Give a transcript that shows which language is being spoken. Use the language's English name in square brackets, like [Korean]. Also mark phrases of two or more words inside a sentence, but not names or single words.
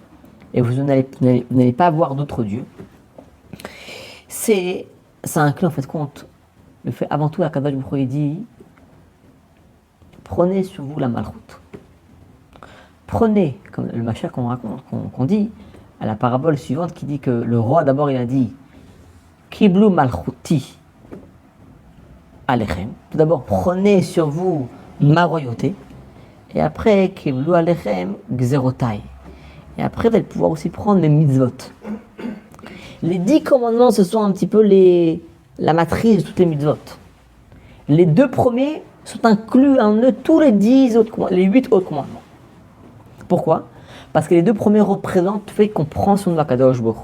[French] Et vous n'allez pas avoir d'autres dieux. Ça inclut en fait compte le fait, avant tout, [Hebrew] הקדוש ברוך הוא [French] dit, prenez sur vous la malchoute. prenez, comme le Mashiach qu'on raconte, qu'on dit, à la parabole suivante qui dit que le roi, d'abord, il a dit [Hebrew] קבלו מלכותי עליכם. [French] Tout d'abord, prenez sur vous ma royauté. Et après, [Hebrew] קבלו עליכם גזרותי. [French] Et après, vous allez pouvoir aussi prendre mes mitzvot. Les 10 commandements, ce sont un petit peu la matrice de toutes les mitzvot. Les 2 premiers sont inclus en eux tous les 8 autres commandements. Pourquoi? Parce que les 2 premiers représentent le fait qu'on prend son nom à [Hebrew] קדוש ברוך הוא.